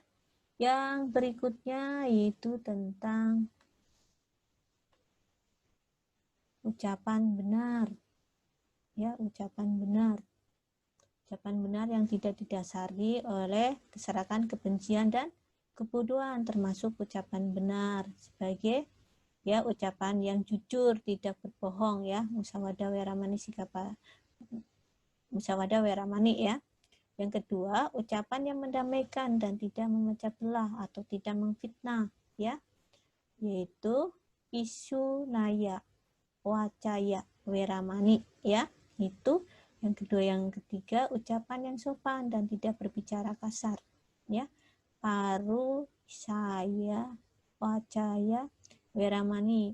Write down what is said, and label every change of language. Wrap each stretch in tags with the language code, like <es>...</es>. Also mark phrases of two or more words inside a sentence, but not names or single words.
<id>Yang berikutnya yaitu tentang ucapan benar ya, ucapan benar yang tidak didasari oleh keserakan, kebencian dan kebodohan, termasuk ucapan benar sebagai ya ucapan yang jujur, tidak berbohong ya,</id> <pi>musawada weramani sikapa, musawada weramani ya.</pi> <id>Yang kedua, ucapan yang mendamaikan dan tidak memecah belah atau tidak memfitnah ya, yaitu</id> <pi>isu naya wacaya weramani</pi> <id>ya, itu yang kedua. Yang ketiga, ucapan yang sopan dan tidak berbicara kasar ya,</id> <pi>paru saya wacaya weramani.</pi>